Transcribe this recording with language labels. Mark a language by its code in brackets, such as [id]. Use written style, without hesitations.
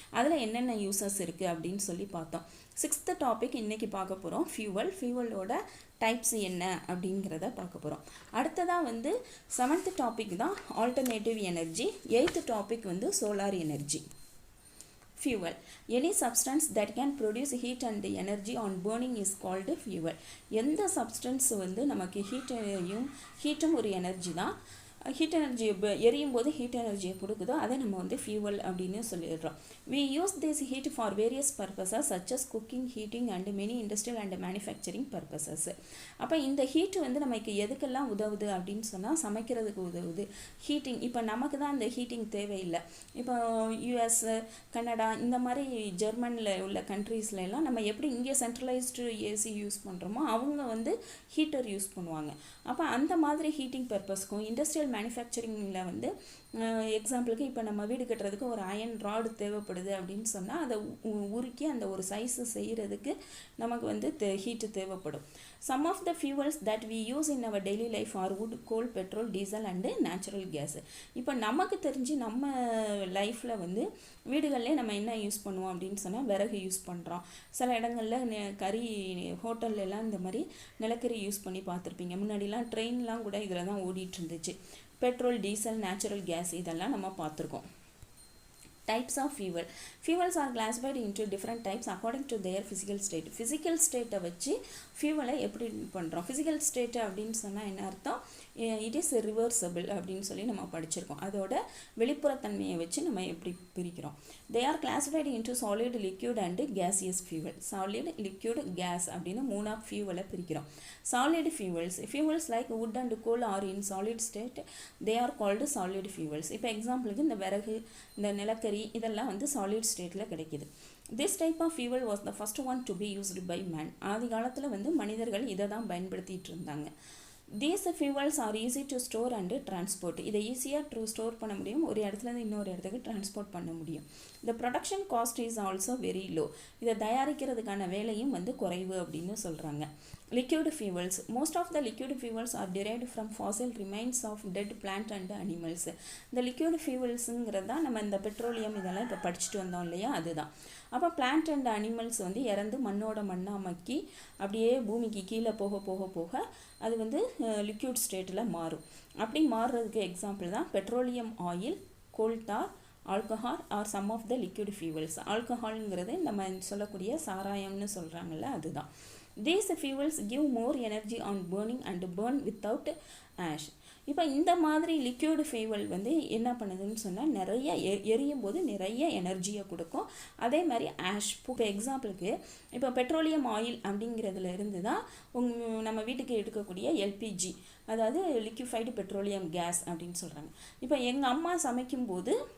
[ta] அதில் என்னென்ன யூசஸ் இருக்குது அப்படின்னு சொல்லி பார்த்தோம். 6th டாபிக் இன்றைக்கி பார்க்க போகிறோம். ஃபியூவலோட டைப்ஸ் என்ன அப்படிங்கிறத பார்க்க போகிறோம். அடுத்ததாக வந்து 7th டாபிக் தான் ஆல்டர்னேட்டிவ் எனர்ஜி. 8th டாபிக் வந்து solar energy. [en] Fuel. Any substance that can produce heat and energy on burning is called fuel. [ta] எந்த சப்ஸ்டன்ஸ் வந்து நமக்கு ஹீட்டும் ஒரு எனர்ஜி தான். ஹீட் எனர்ஜி எரியும் போது ஹீட் எனர்ஜியை கொடுக்குதோ அதை நம்ம வந்து ஃபியூவல் அப்படின்னு சொல்லிடுறோம். [en] We use this heat for various purposes such as cooking, heating and many industrial and manufacturing purposes. [ta] அப்போ இந்த ஹீட் வந்து நமக்கு எதுக்கெல்லாம் உதவுது அப்படின்னு சொன்னால் சமைக்கிறதுக்கு உதவுது. ஹீட்டிங், இப்போ நமக்கு தான் அந்த ஹீட்டிங் தேவையில்லை. இப்போ யூஎஸ், கனடா இந்த மாதிரி ஜெர்மனியில் உள்ள கண்ட்ரீஸ்ல எல்லாம் நம்ம எப்படி இங்கே சென்ட்ரலைஸ்டு ஏசி யூஸ் பண்ணுறோமோ அவங்க வந்து ஹீட்டர் யூஸ் பண்ணுவாங்க. அப்போ அந்த மாதிரி ஹீட்டிங் பர்பஸ்க்கும் இண்டஸ்ட்ரியல் மேனுஃபேக்சரிங்கில் வந்து எக்ஸாம்பிளுக்கு இப்போ நம்ம வீடு கட்டுறதுக்கு ஒரு அயன் ராடு தேவைப்படுது அப்படின்னு சொன்னால் அதை உருக்கி அந்த ஒரு சைஸு செய்கிறதுக்கு நமக்கு வந்து ஹீட்டு தேவைப்படும். [en] Some of the fuels that we use in our daily life are wood, coal, petrol, diesel and natural gas. [ta] இப்போ நமக்கு தெரிஞ்சு நம்ம லைஃப்பில் வந்து வீடுகளில் நம்ம என்ன யூஸ் பண்ணுவோம் அப்படின்னு சொன்னால் விறகு யூஸ் பண்ணுறோம். சில இடங்களில் கறி ஹோட்டல்லாம் இந்த மாதிரி நிலக்கரி யூஸ் பண்ணி பார்த்துருப்பீங்க. முன்னாடிலாம் ட்ரெயின்லாம் கூட இதில் தான் ஓடிட்டு இருந்துச்சு. பெட்ரோல், டீசல், நேச்சுரல் கேஸ் இதெல்லாம் நம்ம பார்த்துருக்கோம். [en] Types of fuel. Fuels are classified into different types according to their physical state. [ta] Physical state வச்சு ஃபியூவலை எப்படி பண்ணுறோம். ஃபிசிக்கல் ஸ்டேட் அப்படின்னு சொன்னால் என்ன அர்த்தம்? [en] it is reversible [ta] அப்படின்னு சொல்லி நம்ம படிச்சிருக்கோம். அதோட வெளிப்புறத்தன்மையை வச்சு நம்ம எப்படி பிரிக்கிறோம். [en] They are classified into solid, liquid and gaseous fuel. [ta] Solid, liquid, case அப்படின்னு 3 ஃபியூவலை பிரிக்கிறோம். [en] Solid fuels like wood and coal are in solid state. They are called solid fuels. [ta] இப்போ எக்ஸாம்பிளுக்கு இந்த விறகு, இந்த நிலக்கரி இதெல்லாம் வந்து சாலிட் ஸ்டேட்டில் கிடைக்கிது. [en] This type of fuel was the first one to be used by man. [ta] ஆதி காலத்தில் வந்து மனிதர்கள் இதை தான் பயன்படுத்திட்டு இருந்தாங்க. [en] These fuels are easy to store and transport. [ta] இதை ஈஸியாக ஸ்டோர் பண்ண முடியும், ஒரு இடத்துலேருந்து இன்னொரு இடத்துக்கு டிரான்ஸ்போர்ட் பண்ண முடியும். [en] The production cost is also very low. [ta] இதை தயாரிக்கிறதுக்கான வேலையும் வந்து குறைவு அப்படின்னு சொல்கிறாங்க. [en] Liquid fuels. Most of the liquid fuels are derived from fossil remains of dead plant and animals. [ta] இந்த liquid fuelsங்கிறது தான் நம்ம இந்த பெட்ரோலியம் இதெல்லாம் இப்போ படிச்சுட்டு வந்தோம் இல்லையா, அதுதான். அப்போ பிளான்ட் அண்ட் அனிமல்ஸ் வந்து இறந்து மண்ணோட மண்ணாக மக்கி அப்படியே பூமிக்கு கீழே போக போக போக அது வந்து லிக்யூட் ஸ்டேட்டில் மாறும். அப்படி மாறுறதுக்கு எக்ஸாம்பிள் தான் [en] Petroleum oil, coal tar, alcohol are some of the liquid fuels. [ta] ஆல்கஹால்ங்கிறது நம்ம சொல்லக்கூடிய சாராயம்னு சொல்கிறாங்கல்ல, அதுதான். [en] These fuels give more energy on burning and burn without ash. [ta] இப்போ இந்த மாதிரி லிக்யூட் ஃபியூவல் வந்து என்ன பண்ணுதுன்னு சொன்னால் நிறைய எரியும் போது நிறைய எனர்ஜியை கொடுக்கும். அதே மாதிரி ஆஷ், இப்போ எக்ஸாம்பிளுக்கு இப்போ பெட்ரோலியம் ஆயில் அப்படிங்கிறதுல இருந்து தான் நம்ம வீட்டுக்கு எடுக்கக்கூடிய எல்பிஜி, அதாவது லிக்யூஃபைடு பெட்ரோலியம் கேஸ் அப்படின்னு சொல்கிறாங்க. இப்போ எங்கள் அம்மா சமைக்கும்போது